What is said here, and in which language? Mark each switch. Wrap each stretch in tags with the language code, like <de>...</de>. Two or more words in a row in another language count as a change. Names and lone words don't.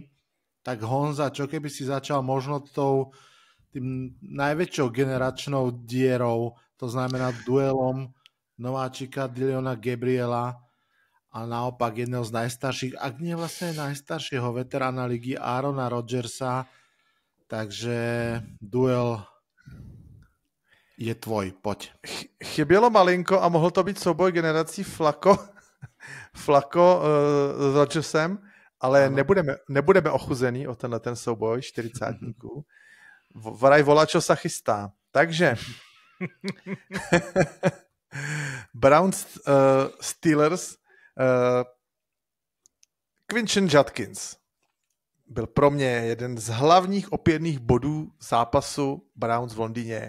<sk>Tak Honza, čo keby si začal možno tým najväčšou generačnou dierou, to znamená duelom nováčika Dylana Gabriela a naopak jedného z najstarších, ak nie vlastne najstaršieho veterána ligy Aarona Rodgersa. Takže duel je tvoj, poď.</sk> <cs>Chybělo malinko a mohl to být souboj generací Flacco s Rodgersem, ale nebudeme ochuzený o ten souboj 40-tníků. Varaj Volačo se chystá. Takže Browns Steelers Quinton Judkins byl pro mě jeden z hlavních opěrných bodů zápasu Browns v Londýně.</cs>